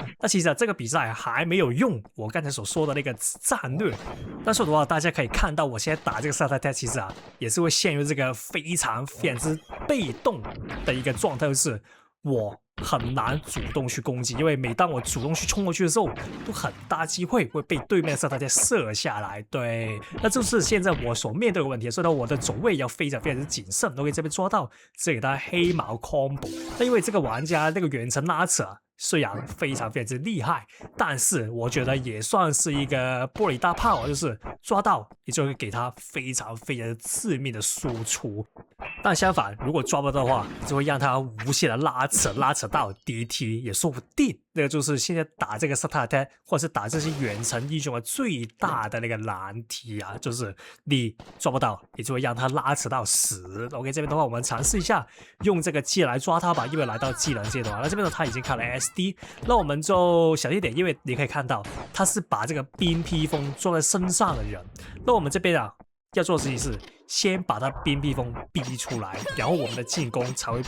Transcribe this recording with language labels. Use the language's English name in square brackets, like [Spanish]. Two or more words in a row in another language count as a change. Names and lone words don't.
[Chinese] 那其實這個比賽還沒有用我剛才所說的那個戰略，但是的話大家可以看到我現在打這個 Starter Attack 其實也是會陷入這個非常之被動的一個狀態，就是我很難主動去攻擊，因為每當我主動去衝過去的時候，都很大機會會被對面的 Starter Attack 射下來。對，那就是現在我所面對的問題，所以呢，我的走位要非常謹慎。OK，這邊抓到，直接給他黑毛 combo。那因為這個玩家那個遠程拉扯雖然非常之厲害，但是我覺得也算是一個玻璃大炮，就是抓到你就會給他非常致命的輸出。但相反，如果抓不到的話，就會讓他無限的拉扯到 DT 也說不定。那個就是現在打這個 Starter Attack 或者是打這些遠程英雄的最大的那個難題就是你抓不到，你就會讓他拉扯到死。OK，這邊的話我們嘗試一下用這個技能來抓他吧，因為來到技能階段，那這邊呢他已經開了 SD， 那我們就小心點，因為你可以看到他是把這個冰披風裝在身上的人，那我們這邊要做的事情是先把他冰披風逼出來，然後我們的進攻才會